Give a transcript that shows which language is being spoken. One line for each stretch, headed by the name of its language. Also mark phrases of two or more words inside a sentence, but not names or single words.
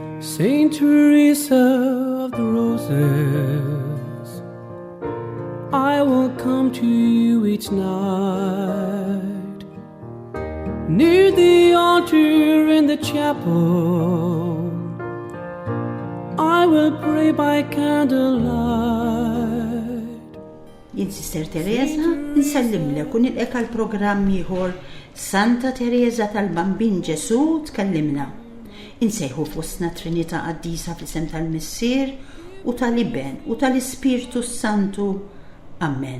English: Saint Teresa of the Roses, I will come to you each night, near the altar in the chapel. I will pray by candlelight.
Maltese: Jien Sister Teresa nsellimlek u nilqek għal programm ieħor Santa Teresa tal-Bambin Ġesu tkellimna. Insejħu f'wostna Trinità Qaddisa fl-isem tal-Missier u tal-Iben u tal-Ispirtu Santu. Amen.